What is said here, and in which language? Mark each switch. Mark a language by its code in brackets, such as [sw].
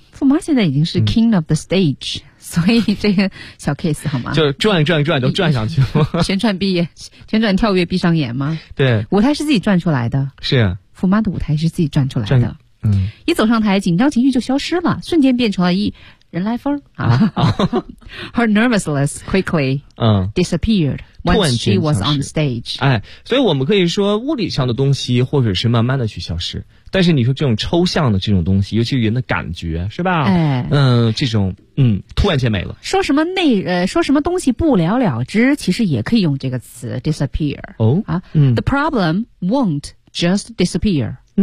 [zh] 富妈现在已经是 [en] king of the stage， [zh] 所以这个小 case 好吗？就转转转都转上去了。旋转毕业，旋转跳跃闭上眼吗？对，舞台是自己转出来的。是，富妈的舞台是自己转出来的。嗯，一走上台，紧张情绪就消失了，瞬间变成了一人来疯啊。 [en] Her nervousness quickly disappeared when she was on stage. [zh] 哎，所以我们可以说物理上的东西或者是慢慢的去消失，但是你说这种抽象的这种东西，尤其是人的感觉，是吧？哎，这种突然间没了。说什么说什么东西不了了之，其实也可以用这个词 disappear。 [en] The problem won't just disappear。